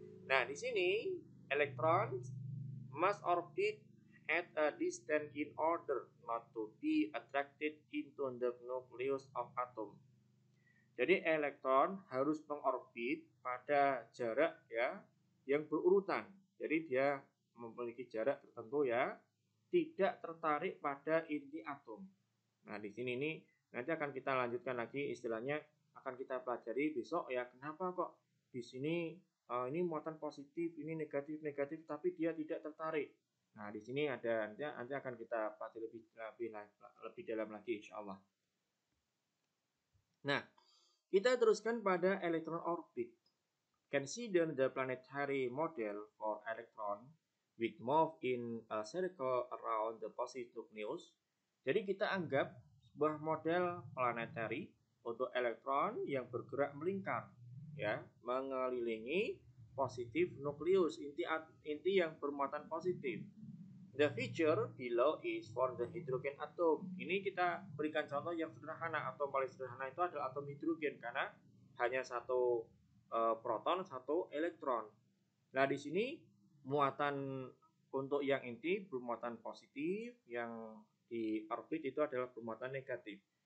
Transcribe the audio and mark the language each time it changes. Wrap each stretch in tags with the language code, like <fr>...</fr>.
<id>Nah, di sini</id> <en>elektron must orbit at a distance in order not to be attracted into the nucleus of atom.</en> <id>Jadi elektron harus mengorbit pada jarak ya yang berurutan. Jadi dia memiliki jarak tertentu ya, tidak tertarik pada inti atom. Nah, di sini ini nanti akan kita lanjutkan lagi, istilahnya akan kita pelajari besok ya, kenapa kok di sini ini muatan positif, ini negatif tapi dia tidak tertarik. Nah, di sini ada nanti akan kita pelajari lebih dalam lagi insyaallah. Nah, kita teruskan pada electron orbit.</id> <en>Consider the planetary model for electron which move in a circle around the positive nucleus.</en> <id>Jadi kita anggap sebuah model planetary untuk elektron yang bergerak melingkar ya, mengelilingi positif nukleus, inti yang bermuatan positif.</id> <en>The feature below is for the hydrogen atom.</en> <id>Ini kita berikan contoh yang sederhana. Atom paling sederhana itu adalah atom hidrogen karena hanya satu proton, satu elektron. Nah, di sini muatan untuk yang inti bermuatan positif, yang di orbit itu adalah bermuatan negatif.</id>